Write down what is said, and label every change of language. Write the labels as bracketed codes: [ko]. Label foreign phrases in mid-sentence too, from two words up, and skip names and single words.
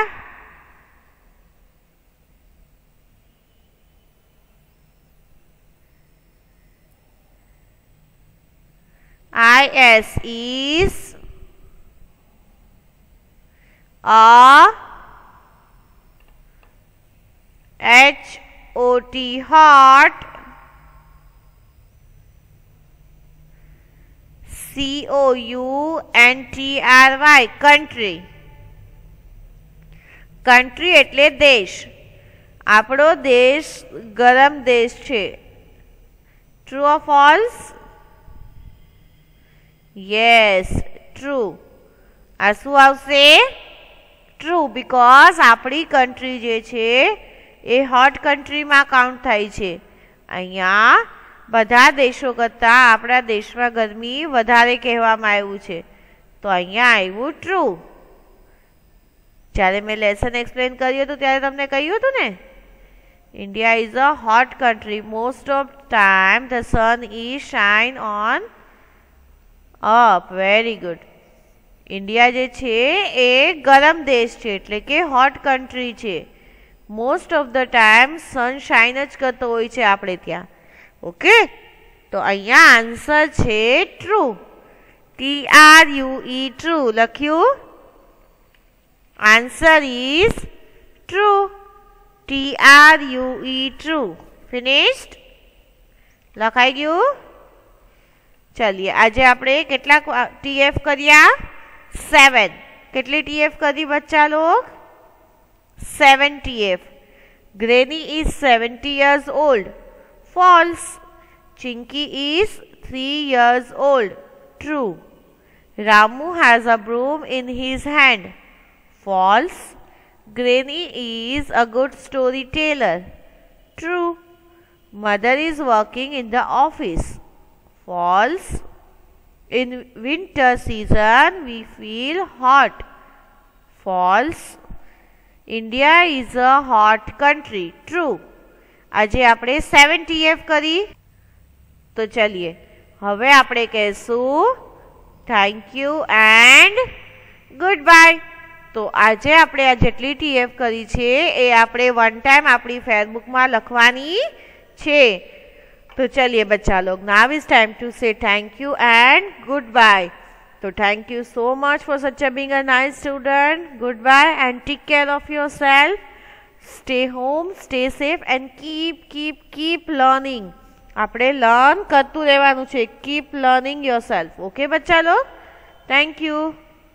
[en] IS is a HOT hot COUNTRY country. [gu] country એટલે દેશ. આપણો દેશ ગરમ દેશ છે. [en] True or false? Yes, true. [gu] આ શું આવશે? [en] True because [gu] આપણી country જે છે એ [en] hot country [gu] માં કાઉન્ટ થાય છે. અહીંયા બધા દેશો કરતાં આપણા દેશમાં ગરમી વધારે કહેવામાં આવ્યું છે. તો અહીંયા આવ્યું true. જ્યારે મેં લેસન એક્સપ્લેન કર્યું હતું ત્યારે તમને કહ્યું હતું ને [en] India is a hot country. Most of time the sun is shine on up. Very good. [gu] India જે છે એ ગરમ દેશ છે એટલે કે [en] hot country [gu] છે. [en] Most of the time sunshine [gu] જ કરતો હોય છે આપણે ત્યાં. ઓકે તો અહીંયા આન્સર છે ટ્રુ. [en] TRUE true લખ્યું. answer is true. TRUE true. Finished? [gu] લખાઈ ગયું? ચલીએ આજે આપણે કેટલા TF કર્યા? 7. કેટલી TF કરી [hi] बच्चा लोग? [gu] 7 TF. [en] Granny is 70 years old. False. Chinky is 3 years old. True. Ramu has a broom in his hand. False. Granny is a good storyteller. True. Mother is working in the office. False. In winter season we feel hot. False. India is a hot country. True. [gu] આજે આપણે 7 TF કરી તો ચલીએ હવે આપણે કહેશું [en] thank you and good bye. [gu] તો આજે આપણે આ જેટલી TF કરી છે એ આપણે [en] one time [gu] આપણી ફેસબુકમાં લખવાની છે. તો ચલીએ [hi] बच्चा लोग [en] now is time to say thank you and good bye. So thank you so much for such a being a nice student. Goodbye and take care of yourself. Stay home, stay safe and keep learning. [gu] આપણે લર્ન કરતું રહેવાનું છે. [en] Keep learning yourself. [hi] Okay बच्चा लोग? [en] Thank you.